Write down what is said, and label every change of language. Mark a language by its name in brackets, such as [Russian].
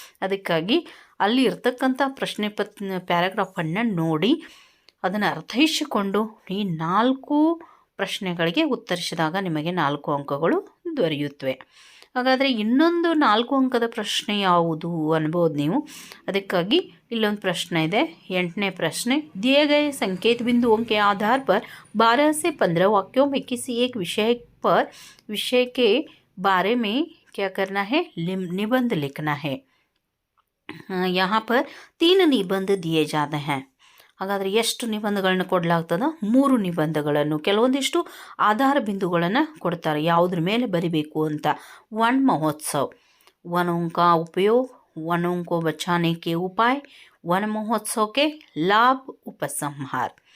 [Kannada] ಅದಕ್ಕಾಗಿ ಅಲ್ಲಿ ಇರ್ತಕ್ಕಂಥ ಪ್ಯಾರಾಗ್ರಾಫನ್ನು ನೋಡಿ ಅದನ್ನು ಅರ್ಥೈಸಿಕೊಂಡು ಈ 4 ಪ್ರಶ್ನೆಗಳಿಗೆ ಉತ್ತರಿಸಿದಾಗ ನಿಮಗೆ 4 ಅಂಕಗಳು ದೊರೆಯುತ್ತವೆ. ಹಾಗಾದರೆ ಇನ್ನೊಂದು 4 ಅಂಕದ ಪ್ರಶ್ನೆ ಯಾವುದು ಅನ್ಬೋದು ನೀವು. ಅದಕ್ಕಾಗಿ ಇಲ್ಲೊಂದು ಪ್ರಶ್ನೆ ಇದೆ, 8ನೇ ಪ್ರಶ್ನೆ. [Hindi] दिए गए संकेत बिंदुओं के आधार पर 12 से 15 वाक्यों में किसी एक विषय के बारे में क्या करना है, निबंध लिखना है. यहाँ पर 3 निबंध दिए जाते हैं. [Kannada] ಹಾಗಾದರೆ ಎಷ್ಟು ನಿಬಂಧಗಳನ್ನು ಕೊಡಲಾಗ್ತದೆ, 3 ನಿಬಂಧಗಳನ್ನು. ಕೆಲವೊಂದಿಷ್ಟು ಆಧಾರ ಬಿಂದುಗಳನ್ನು ಕೊಡ್ತಾರೆ ಯಾವುದ್ರ ಮೇಲೆ ಬರಿಬೇಕು ಅಂತ. [Hindi] वन महोत्सव, वनों का उपयोग, वनों को बचाने के उपाय, वन महोत्सव के लाभ, उपसಂಹಾರ.